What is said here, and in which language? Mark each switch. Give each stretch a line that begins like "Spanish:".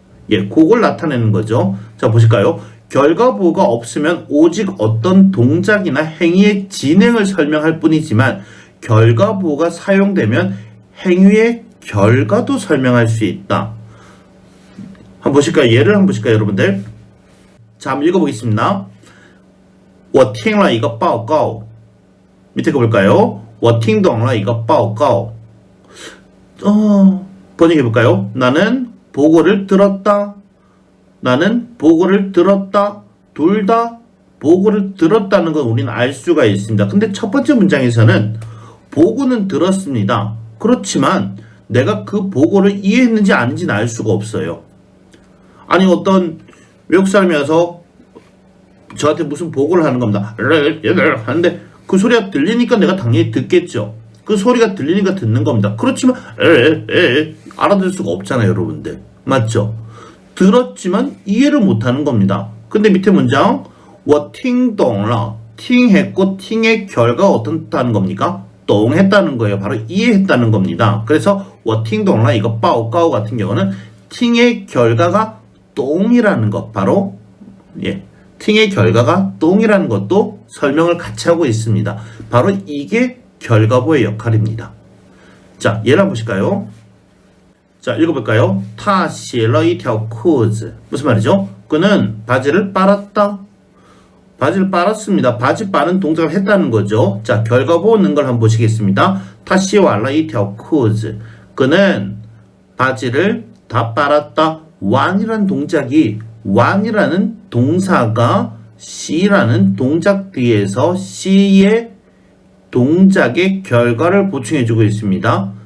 Korean: 예, 그걸 나타내는 거죠. 자, 보실까요? 결과보호가 없으면 오직 어떤 동작이나 행위의 진행을 설명할 뿐이지만 결과보호가 사용되면 행위의 결과도 설명할 수 있다. 한번 보실까요? 예를 한번 보실까요, 여러분들? 자, 한번 읽어보겠습니다.
Chinese: 我听了一个报告
Korean: 밑에 거 볼까요?
Chinese: 我听懂了一个报告
Korean: 번역해볼까요? 나는 보고를 들었다. 나는 보고를 들었다. 둘 다 보고를 들었다는 건 우리는 알 수가 있습니다. 근데 첫 번째 문장에서는 보고는 들었습니다. 그렇지만 내가 그 보고를 이해했는지 아닌지는 알 수가 없어요. 아니 어떤 외국 사람이 와서 저한테 무슨 보고를 하는 겁니다. 하는데 그 소리가 들리니까 내가 당연히 듣겠죠. 그 소리가 들리니까 듣는 겁니다. 그렇지만 알아들을 수가 없잖아요. 여러분들 맞죠? 들었지만 이해를 못하는 겁니다. 근데 밑에 문장
Chinese: 我听懂了
Korean: 팅했고 팅의 결과가 어떻다는 겁니까? 동했다는 거예요. 바로 이해했다는 겁니다. 그래서
Chinese: 我听懂了
Korean: 이거 报告 같은 경우는 팅의 결과가 똥이라는 것, 바로 팅의 결과가 똥이라는 것도 설명을 같이 하고 있습니다. 바로 이게 결과보의 역할입니다. 자, 예를 한번 보실까요? 자, 읽어볼까요?
Chinese: 他洗了一条裤子
Korean: 무슨 말이죠? 그는 바지를 빨았다. 바지를 빨았습니다. 바지 빠는 동작을 했다는 거죠. 자, 결과보 넣는 걸 한번 보시겠습니다.
Chinese: 他洗完了一条裤子
Korean: 그는 바지를 다 빨았다. 완이라는 동작이 완이라는 동사가 씨라는 동작 뒤에서 씨의 동작의 결과를 보충해주고 있습니다.